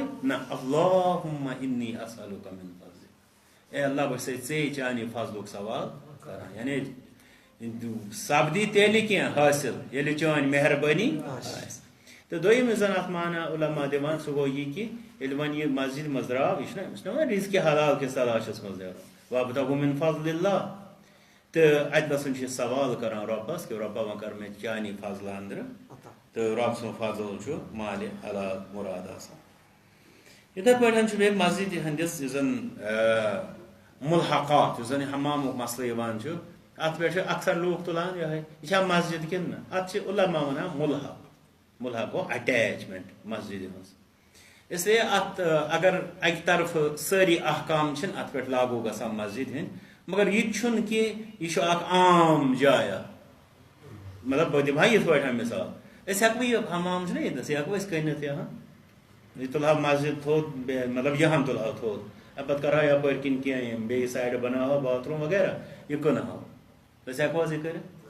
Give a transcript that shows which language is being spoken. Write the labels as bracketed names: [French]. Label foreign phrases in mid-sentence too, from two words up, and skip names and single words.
[Kashmiri] نہ [Arabic] اللہُمہ انی اسألُکَ من فضلک [Kashmiri] اے اللہ بہٕ چھُسے ژے چانہِ فضلُک سوال کران یعنی سپدی تیٚلہِ کینٛہہ حٲصِل ییٚلہِ چٲنۍ مہربٲنی آسہِ تو دوٚیِم یُس زن اتھ معنی علما دِوان سُہ گوٚو یہِ کہِ ییٚلہِ وۄنۍ یہِ مسجد منٛز درٛاو یہِ چھُنہ وۄنۍ رِزقہِ حلال کِس تلاشس منٛز نیرُن [Arabic] وابتغوا من فضل اللہ [Kashmiri] تہٕ اتہِ نسن چھِ سوال کران رۄبس کہ رۄبا وۄنۍ کر مےٚ چانہِ فضلہٕ اندرٕ تہٕ رۄب سُنٛد فضل چھُ مالہِ حلال مُراد آسان یِتھے پٲٹھۍ چھُ بیٚیہِ مسجد ہٕنٛدِس یُس زن ملحقات یُس زن حمامُک مسلہٕ یِوان چھُ اتھ پٮ۪ٹھ چھِ اکثر لوٗکھ تُلان یِہے یہِ چھا مسجد کِنہٕ نہ اتھ چھِ علما ونان ملحق گوٚو اٹیچمنٹ مسجد ہٕنٛز [Urdu] اس لیے [Kashmiri] ات اگر اکہِ طرفہٕ سٲری احکام چھِنہٕ اتھ پٮ۪ٹھ لاگوٗ گژھان مسجد ہٕنٛدۍ مگر یہِ تہِ چھُنہٕ کہِ یہِ چھُ اکھ عام جاے مطلب بہٕ دِمہٕ ہا یِتھ پٲٹھۍ مثال أسۍ ہٮ۪کوٕ یہِ حمام چھُنہ ییٚتنس یہِ ہٮ۪کو أسۍ کٔنِتھ یہِ تُلہٕ ہا مسجد تھوٚد مطلب یِہن تُلہٕ ہا تھوٚد پتہٕ کرہا یپٲرۍ کِنۍ کینٛہہ یِم بیٚیہِ سایڈٕ بناوہا [English] bath room [Kashmiri] وغیرہ یہِ کٕنہٕ ہاو أسۍ ہٮ۪کو حظ یہِ کٔرِتھ